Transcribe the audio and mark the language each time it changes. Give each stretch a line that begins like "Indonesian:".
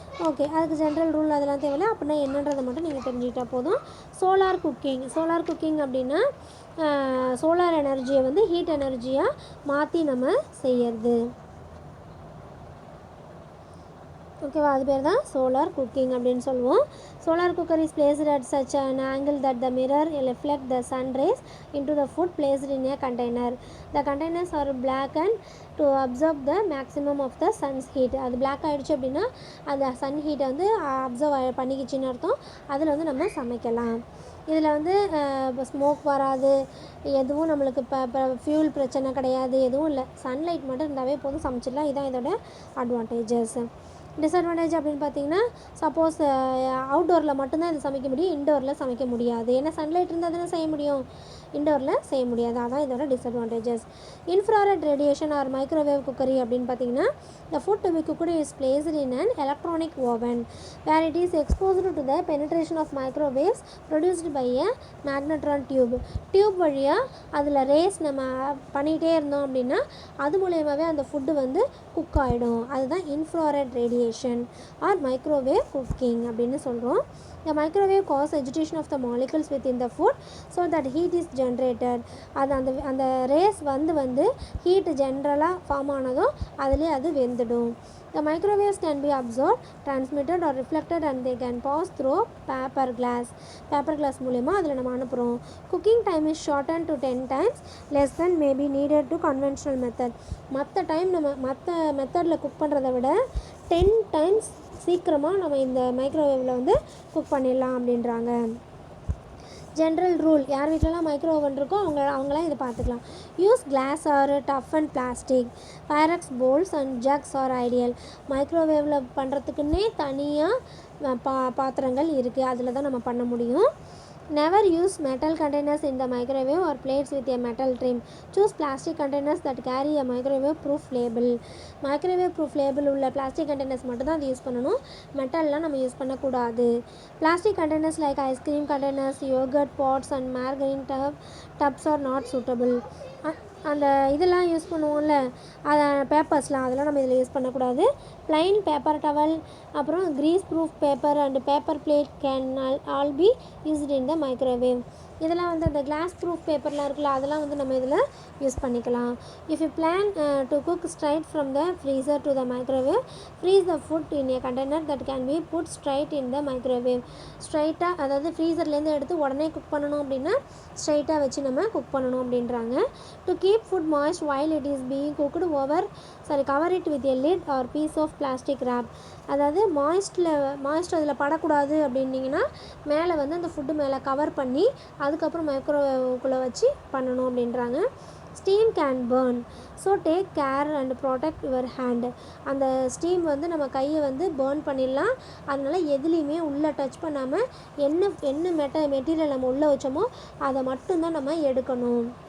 Tamil: Okay, அதுக்கு general rule அதெல்லாம் தேவையில்லை. அப்படின்னா என்னன்றதை மட்டும் நீங்கள் தெரிஞ்சுக்கிட்டால் போதும். சோலார் குக்கிங் அப்படின்னா சோலார் எனர்ஜியை வந்து ஹீட் எனர்ஜியாக மாற்றி நம்ம செய்யறது. ஓகேவா? அது பேர் தான் சோலார் குக்கிங் அப்படின்னு சொல்லுவோம்.
English: Solar cooker is placed at such an angle that the mirror reflect the sun rays into the food placed in a container. The containers are blackened to absorb the maximum of the sun's heat.
Tamil: அது black ஆகிடுச்சு அப்படின்னா அந்த Sun ஹீட்டை வந்து observe பண்ணிக்கிச்சின்னு அர்த்தம். அதில் வந்து நம்ம சமைக்கலாம். இதில் வந்து ஸ்மோக் வராது, எதுவும் நம்மளுக்கு இப்போ ஃபியூல் பிரச்சனை கிடையாது, எதுவும் இல்லை. சன்லைட் மட்டும் இருந்தாவே போதும், சமைச்சிடலாம். இதுதான் இதோட அட்வான்டேஜஸ். டிஸ்அட்வான்டேஜ் அப்படின்னு பார்த்தீங்கன்னா, சப்போஸ் அவுட்டோரில் மட்டும்தான் இது சமைக்க முடியும், இன்டோரில் சமைக்க முடியாது. ஏன்னா சன்லைட் இருந்தால் தானே செய்ய முடியும், இன்டோரில் செய்ய முடியாது. அதான் இதோட disadvantages. Infrared radiation R microwave cookery அப்படின்னு பார்த்தீங்கன்னா,
English: the food to be cooked is placed in an electronic oven where it is exposed to the penetration of microwaves produced by a magnetron
Tamil: tube வழியாக அதில் race நம்ம பண்ணிகிட்டே இருந்தோம் அப்படின்னா அது மூலயமாவே அந்த ஃபுட்டு வந்து குக் ஆகிடும். அதுதான் infrared radiation R microwave cooking அப்படின்னு சொல்கிறோம்.
English: The microwave causes agitation of the molecules within the food so that heat is generated.
Tamil: அது அந்த ரேஸ் வந்து ஹீட் ஜென்ரலாக ஃபார்ம் ஆனதும் அதுலேயே அது வெந்துடும்.
English: The microwaves can be absorbed, transmitted or reflected and they can pass through paper glass
Tamil: மூலமா அதில் நம்ம அனுப்புகிறோம்.
English: Cooking time is shortened to 10 times less than may be needed to conventional method.
Tamil: மற்ற மெத்தடில் குக் பண்ணுறதை விட 10 times சீக்கிரமாக நம்ம இந்த மைக்ரோவேவில் வந்து குக் பண்ணிடலாம் அப்படின்றாங்க. ஜென்ரல் ரூல், யார் வீட்டிலலாம் மைக்ரோ ஓவன் இருக்கோ அவங்களாம் இதை பார்த்துக்கலாம்.
English: Use glass are tough and plastic. Pyrex bowls and jugs are ideal.
Tamil: மைக்ரோவேவில் பண்ணுறதுக்குன்னே தனியாக பாத்திரங்கள் இருக்குது, அதில் தான் நம்ம பண்ண முடியும்.
English: Never use metal containers in the microwave or plates with a metal trim. Choose plastic containers that carry a microwave proof label. Microwave proof label உள்ள plastic containers
Tamil: மட்டும் தான் அது யூஸ் பண்ணணும், மெட்டல்லாம் நம்ம யூஸ் பண்ணக்கூடாது.
English: Plastic containers like ice cream containers, yogurt pots and margarine tubs are not suitable.
Tamil: அந்த இதெல்லாம் use பண்ணுவோம்ல, அதை பேப்பர்ஸ்லாம் அதெல்லாம் நம்ம இதில் யூஸ் பண்ணக்கூடாது.
English: Plain paper towel, அப்புறம் grease proof paper and paper plate can all be used in the microwave.
Tamil: இதெல்லாம் வந்து அந்த கிளாஸ் ப்ரூஃப் பேப்பர்லாம் இருக்குல்ல, அதெல்லாம் வந்து நம்ம இதில் யூஸ் பண்ணிக்கலாம்.
English: If you plan to cook straight from the freezer to the microwave, freeze the food in a container that can be put straight in the microwave.
Tamil: ஸ்ட்ரைட்டாக, அதாவது ஃப்ரீசர்லேருந்து எடுத்து உடனே குக் பண்ணணும் அப்படின்னா ஸ்ட்ரைட்டாக வச்சு நம்ம குக் பண்ணணும் அப்படின்றாங்க.
English: To keep food moist while it is being cooked cover it with a lid or piece of plastic wrap.
Tamil: அதாவது மாய்ஸ்ட் அதில் படக்கூடாது அப்படின்னிங்கன்னா மேலே வந்து அந்த ஃபுட்டு மேலே கவர் பண்ணி அதுக்கப்புறம் மைக்ரோவேவுக்குள்ளே வச்சு பண்ணணும் அப்படின்றாங்க.
English: Steam can burn, so take care and protect your hand.
Tamil: அந்த ஸ்டீம் வந்து நம்ம கையை வந்து பேர்ன் பண்ணிடலாம், அதனால் எதுலேயுமே உள்ளே டச் பண்ணாமல் என்ன மெட்டீரியல் நம்ம உள்ளே வச்சோமோ அதை மட்டும்தான் நம்ம எடுக்கணும்.